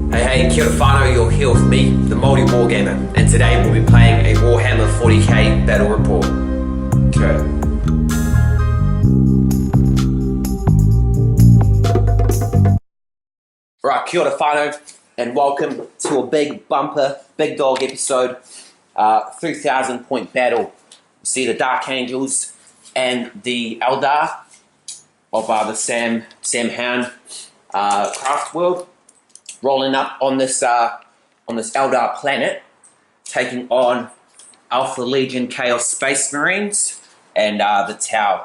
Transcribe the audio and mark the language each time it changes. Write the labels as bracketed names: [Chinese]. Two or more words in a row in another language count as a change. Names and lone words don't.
[Māori] Hey, kia ora whanau, [English] you're here with me, the maoriwargamer, and today we'll be playing a Warhammer 40K battle report. Okay. Right, [Māori] kia ora whanau, [English] and welcome to a big bumper, big dog episode, 3,000 point battle. You see the Dark Angels and the Eldar of the Sam Hound craft world, rolling up on this Eldar planet, taking on Alpha Legion Chaos Space Marines and the Tau.